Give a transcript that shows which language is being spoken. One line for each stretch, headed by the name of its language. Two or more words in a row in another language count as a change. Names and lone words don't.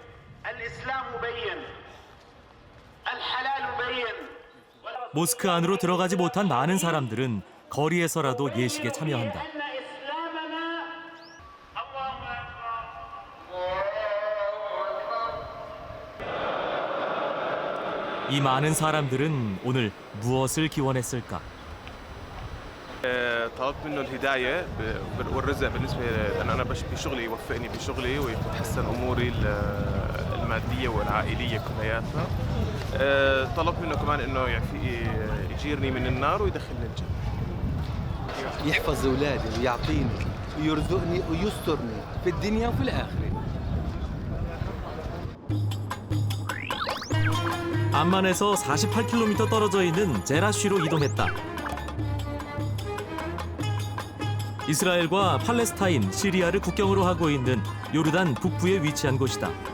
Korean: 모스크 안으로 들어가지 못한 많은 사람들은 거리에서라도 예식에 참여한다. 이 많은 사람들은 오늘 무엇을 기원했을까?
Arabic: طلبت منه الهداية والرزق بالنسبة لأن أنا بشغلي يوفقني بشغلي ويحسن أموري المادية والعائلية كلياتها. طلبت منه كمان إنه يجيرني من النار ويدخلني الجنة. يحفظ أولادي ويعطيني ويرزقني ويسترني في الدنيا وفي الآخرة.
Korean: 암만에서 48km 떨어져 있는 제라쉬로 이동했다. 이스라엘과 팔레스타인, 시리아를 국경으로 하고 있는 요르단 북부에 위치한 곳이다.